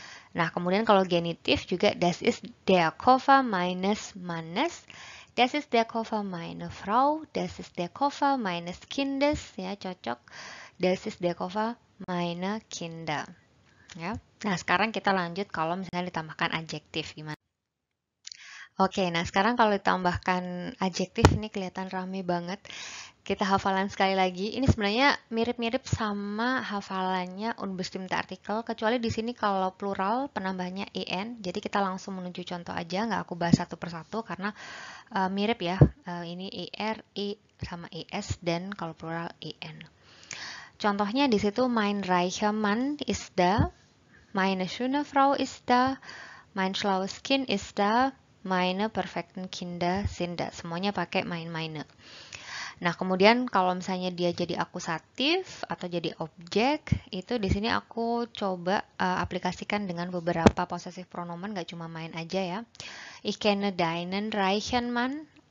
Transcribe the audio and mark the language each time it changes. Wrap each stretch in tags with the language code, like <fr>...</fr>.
<de>Nah, kemudian kalau genitif juga das ist der Koffer meines Mannes, das ist der Koffer meiner Frau, das ist der Koffer meines Kindes, ya cocok. Das ist der Koffer meiner Kinder.</de> <id>Ya. Nah, sekarang kita lanjut kalau misalnya ditambahkan adjektif gimana? Oke, nah sekarang kalau ditambahkan adjektif ini kelihatan rame banget. Kita hafalan sekali lagi. Ini sebenarnya mirip-mirip sama hafalannya unbestimmte artikel, kecuali di sini kalau plural penambahnya en. Jadi kita langsung menuju contoh aja, nggak aku bahas satu persatu karena mirip ya. Ini er, i sama es dan kalau plural en.</id> <de>Contohnya di situ mein reicher Mann ist da, meine schöne Frau ist da, mein schlaues Kind ist da, meine perfekten Kinder sind da.</de> <id>Semuanya pakai meine. Nah, kemudian kalau misalnya dia jadi akusatif atau jadi objek, itu di sini aku coba aplikasikan dengan beberapa possessive pronomen, gak cuma main aja ya. Ich kenne deinen reichen Mann,</id>